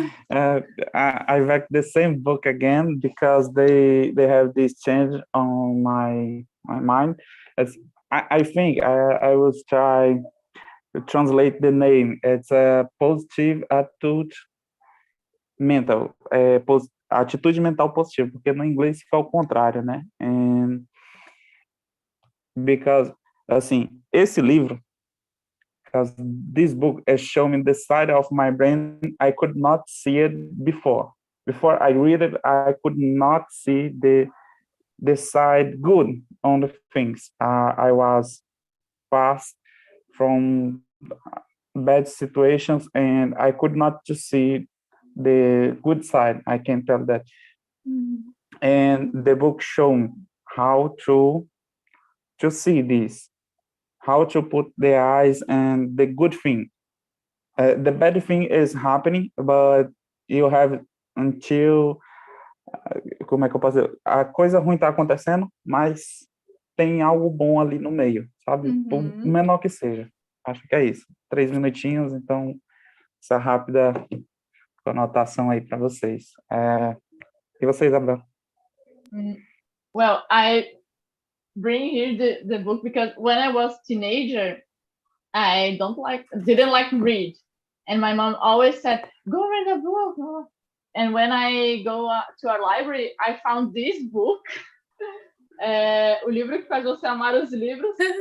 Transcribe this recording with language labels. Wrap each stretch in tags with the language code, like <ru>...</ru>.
<en>I read the same book again because they have this change on my mind. It's, I think I will try to translate the name. It's a positive attitude mental,</en> <pt>atitude mental positiva, porque no inglês fica ao contrário, né?</pt> <en>And because,</en> <pt>assim, esse livro,</pt> <en>because this book has shown me the side of my brain I could not see it before. Before I read it, I could not see the side good on the things. I was past from bad situations, and I could not just see the good side. I can tell that. Mhm. And the book showed how to see this, how to put the eyes and the good thing. The bad thing is happening, but you have until,</en> <pt>como é que eu posso dizer? A coisa ruim está acontecendo, mas tem algo bom ali no meio, sabe? Por Uhum. menor que seja. Acho que é isso. 3 minutinhos, então essa rápida com a anotação aí para vocês. E você, Isabel?</pt> <en>Well, I bring here the book because when I was teenager, I didn't like read, and my mom always said, "Go read a book." And when I go to our library, I found this book.</en> <pt>O livro que faz você amar os livros.</pt>